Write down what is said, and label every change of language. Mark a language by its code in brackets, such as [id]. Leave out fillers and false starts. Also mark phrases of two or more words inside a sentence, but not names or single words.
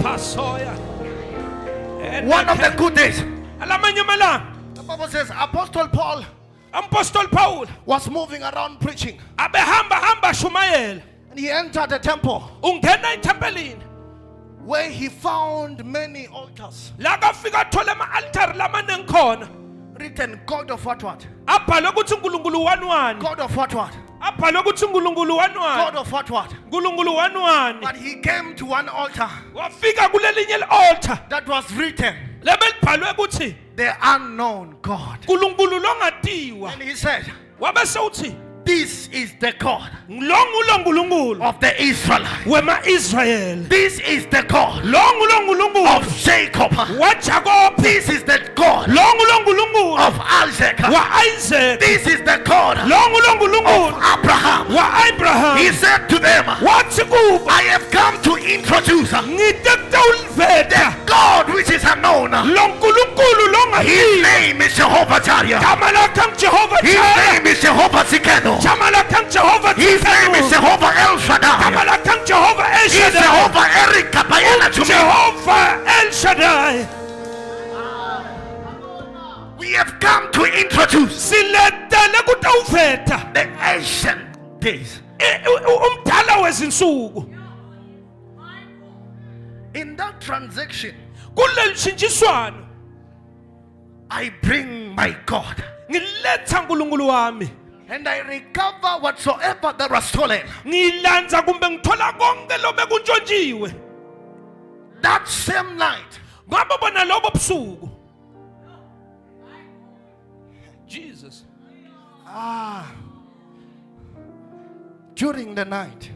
[en] soya. One of the good days, [ss] Alamanye malanga [en] the Bible says Apostle Paul Apostle Paul was moving around preaching, [ss] abehamba shumayela. [en] and he entered the temple [ss] Ungena ethempelini [en] where he found many altars [ss] la kafika thola ama-altar lamaningi khona [en] written God of what, [ss] abhalwe ukuthi uNkulunkulu wani, [en] God of what, [ss] abhalwe ukuthi uNkulunkulu [en] God [ss] wani, [en] of what. [ss] uNkulunkulu wani. [en] But he came to one altar [ss] Wafika kulelinye i-altar [en] that was written [ss] lebelibhalwe ukuthi [en] the unknown God, [ss] uNkulunkulu longatiwa. [en] and he said, [ss] Wabese uthi [en] this is the God [ss] lo ngulo nkulunkulu [en] of the Israelites. [ss] wema-Israyeli, [en] This is the God [ss] lo ngulo nkulunkulu [en] of Jacob. [ss] waJakobe, [en] This is the God [ss] lo ngulo nkulunkulu [en] of Isaac. [ss] wa-Isaac, [en] This is the God [ss] lo ngulo [en] of [ss] nkulunkulu [en] Abraham. He [ss] wa-Abraham. [en] said to them, [ss] Wathi kubo [en] I have come to introduce [ss] ngite kutawuliveta [en] God which is unknown. [ss] lo nkulunkulu [en] His [ss] longatiwa. [en] name is Jehovah Jireh. [ss] Gama lakhe nguJehova [en] His Jireh. name is Jehovah Zikeno. [ss] Gama lakhe nguJehova [en] His name is Tsidkenu. Jehovah El [ss] Gama Shaddai. lakhe nguJehova El [en] He's Shaddai. Jehovah Eric Kabayela to me. Jehovah El Shaddai. We have come to introduce [ss] Siletele kutawuveta [en] the ancient days. [ss] umdala wezinsuku. [en] In that transaction, [ss] Kuleli shintshiswano [en] I bring my God [ss] ngiletha uNkulunkulu wami, [en] and I recover whatsoever that was stolen. [ss] ngilanza kumbe ngithola konke lobe kuntshontshiwe. [en] That same night, [ss] Ngabo bona lobo busuku Jesus [en] during the night,